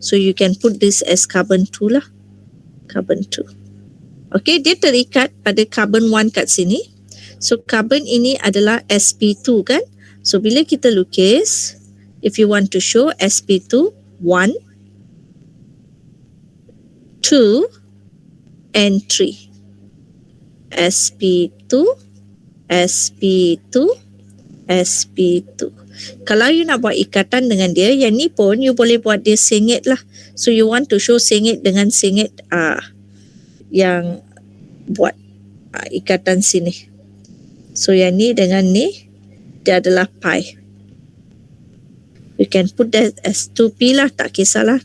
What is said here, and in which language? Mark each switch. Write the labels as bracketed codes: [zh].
[en] So you can put this as carbon 2 lah. [ms] Carbon 2. Okay, dia terikat pada carbon 1 kat sini. So carbon ini adalah sp2 kan. [en] So [ms] bila kita lukis, [en] if you want to show sp2, 1, 2 and 3. sp2, sp2, sp2. [ms] Kalau you nak buat ikatan dengan dia, yang ni pun you boleh buat dia sengit lah. [en] So you want to show [ms] sengit dengan sengit yang buat ikatan sini. So yang ni dengan ni, dia adalah pi. [en] You can put that as 2p lah, [ms] tak kisahlah.